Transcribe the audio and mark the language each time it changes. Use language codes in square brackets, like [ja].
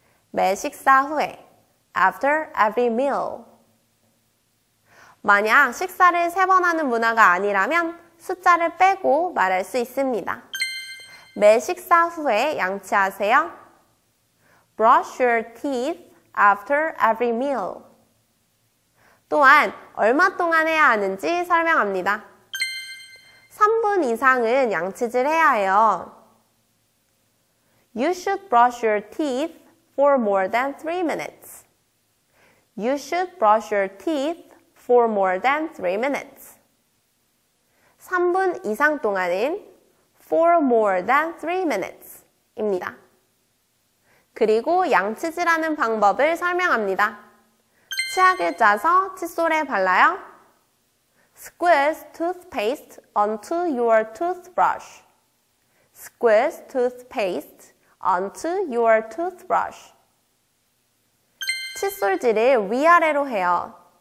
[ko] 매 식사 후에, [en] after every meal. [ko] 만약 식사를 3번 하는 문화가 아니라면 숫자를 빼고 말할 수 있습니다. 매 식사 후에 양치하세요. [en] Brush your teeth after every meal. [ko] 또한 얼마 동안 해야 하는지 설명합니다. 3분 이상은 양치질 해야 해요. [en] You should brush your teeth for more than 3 minutes. You should brush your teeth for more than 3 minutes. [ko] 3분 이상 동안은 [en] for more than 3 minutes [ko] 입니다. 그리고 양치질하는 방법을 설명합니다. 치약을 짜서 칫솔에 발라요. [en] Squeeze toothpaste onto your toothbrush. Squeeze toothpaste onto your toothbrush. [ko] 칫솔질을 위아래로 해요.